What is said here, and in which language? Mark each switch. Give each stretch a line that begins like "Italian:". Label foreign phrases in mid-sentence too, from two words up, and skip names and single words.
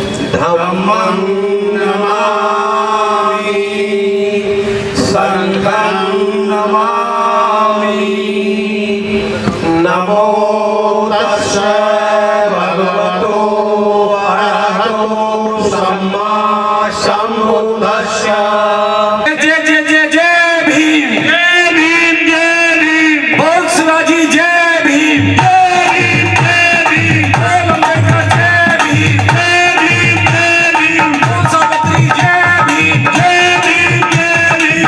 Pali: धम्मं नमामि संघं नमामि। नमो तस्सै भगवतो अरहतो सम्मा सम्बुद्धस्स।
Hindi: जय जय जय जय भीम, जय भीम, जय भीम। बोल शिवाजी जय भीम, जय भीम, जय भीम। बोल अम्बेडकर जय भीम, जय भीम, जय भीम। बोल सावित्री जय भीम, जय भीम, जय भीम।